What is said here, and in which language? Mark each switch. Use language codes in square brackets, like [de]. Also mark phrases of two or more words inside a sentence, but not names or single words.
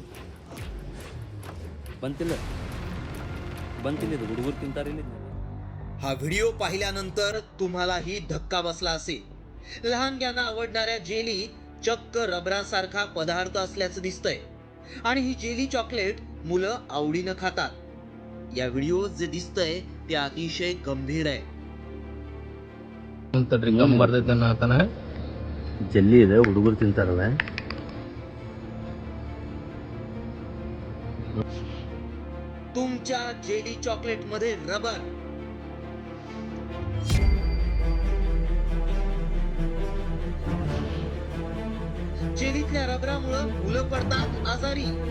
[kn] ಬಂತಿಲ್ಲ ಇದು ಹುಡುಗರು ತಿಂತಾರಿಲ್ಲ. [mr] हा व्हिडिओ पाहिल्यानंतर तुम्हालाही धक्का बसला असेल. लहानग्यांना आवडणाऱ्या जेली चक्क रबरासारखा पदार्थ असल्याचं दिसतंय आणि ही [en] jelly chocolate [mr] मुलं आवडीनं खातात. या व्हिडिओ जे दिसतंय ते अतिशय गंभीर आहे. [kn] ಜಲ್ಲಿ ಇದೆ, ಹುಡುಗರು ತಿಂತಾರಲ್ಲ. [mr] तुमच्या [en] jelly chocolate [mr] मध्ये रबर. जेलीतल्या रबरामुळे मुलं पडतात आजारी.